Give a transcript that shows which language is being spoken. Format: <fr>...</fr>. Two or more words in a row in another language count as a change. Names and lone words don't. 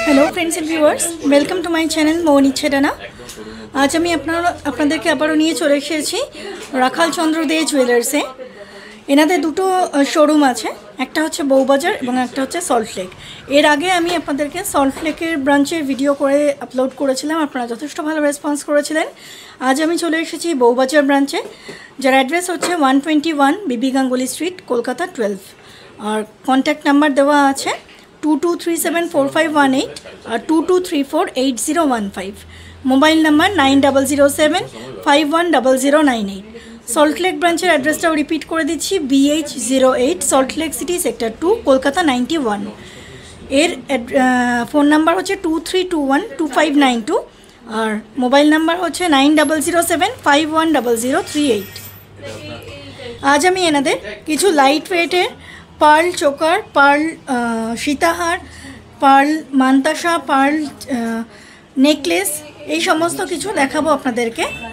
<en>friends and viewers welcome to my channel मोहन इच्छे डाना।</en> <bn>आज আমি আপনাদেরকে আবারও নিয়ে চলে এসেছি রাখাল চন্দ্র দে জুয়েলার্সে। এনাদের দুটো শোরুম আছে, একটা হচ্ছে বউবাজার এবং একটা হচ্ছে সল্টলেক। এর আগে আমি আপনাদেরকে সল্টলেকের ব্রাঞ্চের ভিডিও করে আপলোড করেছিলাম, আপনারা যথেষ্ট ভালো রেসপন্স করেছিলেন। আজ আমি চলে এসেছি বউবাজার ব্রাঞ্চে, যার অ্যাড্রেস হচ্ছে 121 বিবি গাঙ্গুলি স্ট্রিট, কলকাতা 12। আর কন্ট্যাক্ট নাম্বার দেওয়া আছে 22374518 और 22348015। মোবাইল নম্বর 9007510098। সল্টলেক ব্রাঞ্চের অ্যাড্রেসটাও রিপিট করে দিচ্ছি BH08 সল্টলেক সিটি সেক্টর 2 কলকাতা 91। এর ফোন নম্বর হচ্ছে 23212592 আর মোবাইল নম্বর হচ্ছে 9007510038। আজ আমি এনাদের কিছু লাইট ওয়েটের পার্ল চোকার, পার্ল সীতাহার, পার্ল মানতাসা, পার্ল নেকলেস এই সমস্ত কিছু দেখাবো আপনাদেরকে।</bn>